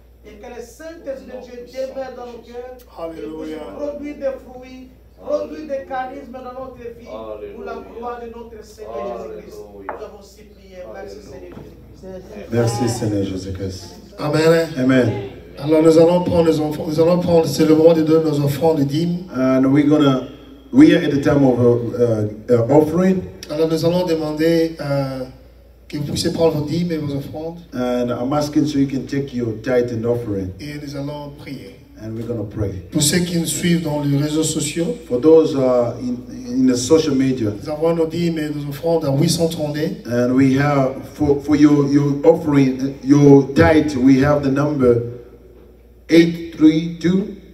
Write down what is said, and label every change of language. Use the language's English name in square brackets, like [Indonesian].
[French] Et que le Saint-Esprit de Dieu demeure dans nos cœurs et puisse produire des fruits, produire des charismes dans notre vie pour la gloire de notre Seigneur Jésus-Christ. Nous avons supplié. Merci Seigneur Jésus-Christ. Merci Seigneur Jésus-Christ. Amen. Amen. Alors nous allons prendre, c'est le moment de donner nos offrandes de dîmes. [English] And we are at the time of offering. [French] Alors nous allons demander que vous puissiez prendre vos dîmes et vos offrandes. [English] And I'm asking so you can take your tithe and offering. [French] Et nous allons prier. [English] And we're going to pray. [French] Pour ceux qui nous suivent dans les réseaux sociaux, [English] for those in the social media, [French] nous avons nos dîmes et nos offrandes à 830. [English] And we have for your offering, your tithe, we have the number 832